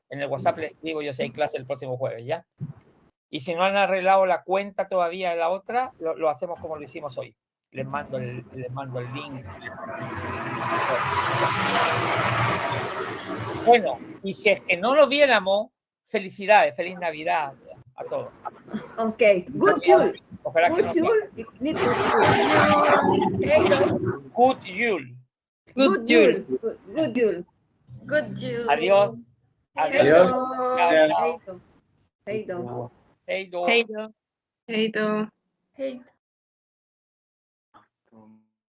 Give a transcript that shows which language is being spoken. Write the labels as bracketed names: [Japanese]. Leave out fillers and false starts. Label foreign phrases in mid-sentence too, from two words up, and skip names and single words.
[Spanish] En el WhatsApp les escribo yo si hay clase el próximo jueves, ¿ya? Y si no han arreglado la cuenta todavía de la otra, lo hacemos como lo hicimos hoy. Les mando el link. Bueno, y si es que no lo viéramos, felicidades, feliz Navidad a todos. [Swedish] Okej. God jul! [Spanish] Ojalá que [Swedish] God [Spanish] no [Swedish] jul! Hej då! [English] Good Yule. [Swedish] God jul! God jul! Good you. [Spanish] Adiós. [Swedish] Hej [Spanish] Adiós. [Swedish] då! [Spanish] Chao, [Swedish] Hej [Spanish] chao. [Swedish] då! Hej då! Hej då. Heido. Heito. Hey.